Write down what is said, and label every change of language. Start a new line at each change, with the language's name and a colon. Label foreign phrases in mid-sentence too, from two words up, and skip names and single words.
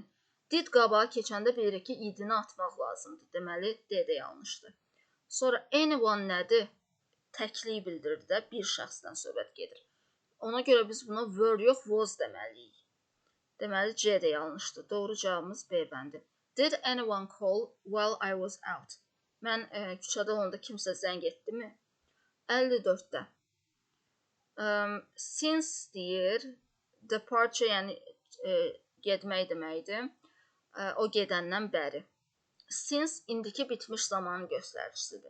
Azerbaijani: Did qabağa keçəndə bilirik ki, idini atmaq lazımdır. Deməli, D də yanlışdır. Sonra anyone nədir? Təkliyi bildirir də, bir şəxsdən söhbət gedir. Ona görə biz buna were yox, was deməliyik. Deməli, C də yanlışdır. Doğru cavabımız B bəndi.
English: Did anyone call while I was out?
Azerbaijani: Mən küçədə olanda kimsə zəng etdimi? 54-də. Since deyir, departure yəni getmək deməkdir. O gedəndən bəri. Since indiki bitmiş zamanın göstəricisidir.